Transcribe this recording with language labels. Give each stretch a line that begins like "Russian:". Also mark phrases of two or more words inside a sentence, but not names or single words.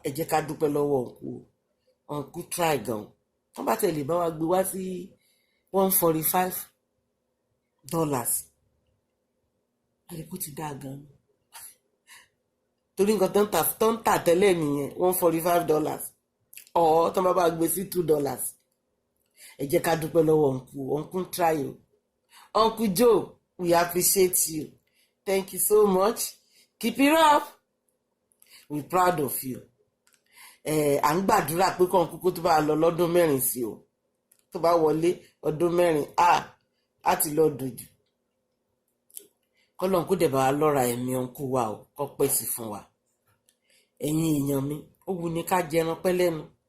Yoruba: Ẹ jẹ́ ká dúpẹ́ lọ́wọ́ ọ̀nkú, ọ̀nkú try gan. Tán bá tẹ̀lé bá wa gbé wá sí one forty-five dollars. Ẹ rí kó ti dáa gan. Torí nǹkan tó ń tà, tó ń tà tẹ́lẹ̀ nìyẹn, one forty-five dollars. Or tán bá bá gbé sí two dollars. Ẹ jẹ́ ká dúpẹ́ lọ́wọ́ ọ̀nkú, ọ̀nkú try o.
English: Uncle Joe, we appreciate you. Thank you so much. Keep it up. We proud of you.
Yoruba: Eh, à ń gbàdúrà pé kọ́ńkú kó tó bá lọ lọ́dún mẹ́rin sí o. Tó bá wọlé ọdún mẹ́rin, a, a ti lọ dùn jù. Kọ́lọ́run kó dẹ̀ bá wa lọ́ra ẹ̀mí ọ̀nkú wa o, kó pẹ́ sí fún wa. Ẹ̀yin èèyàn mi, ó wu ni ká jẹran pẹ́ lẹ́nu.